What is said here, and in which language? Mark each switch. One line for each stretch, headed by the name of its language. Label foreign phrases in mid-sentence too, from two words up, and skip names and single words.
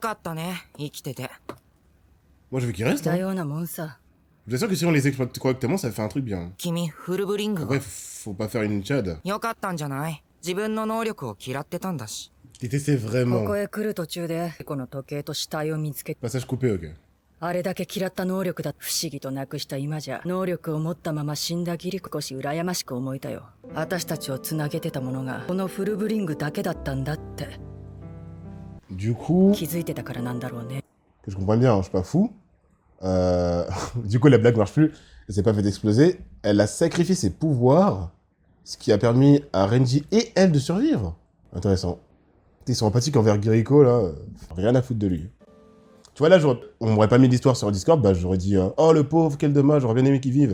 French: Moi je veux qu'ils restent. Hein. Je vous assure que si on les exploite correctement, ça fait un truc bien. Après, faut pas faire une chad. Détestais vraiment. Passage coupé, ok.
Japanese: あれだけ嫌った能力だ。不思議となくした今じゃ、能力を持ったまま死んだギリ少し羨ましく思えたよ。私たちをつなげてたものが、このフルブリングだけだったんだって。
French: Du coup...
Japanese: 気づいてたからなんだろうね。
French: Que je comprends bien, hein, je suis pas fou. Du coup, la blague marche plus. Elle s'est pas fait exploser. Elle a sacrifié ses pouvoirs, ce qui a permis à Renji et elle de survivre. Intéressant. Ils sont empathiques envers Giriko, là. Rien à foutre de lui. Tu vois, là, on m'aurait pas mis l'histoire sur Discord, bah j'aurais dit oh le pauvre, quel dommage, j'aurais bien aimé qu'il vive.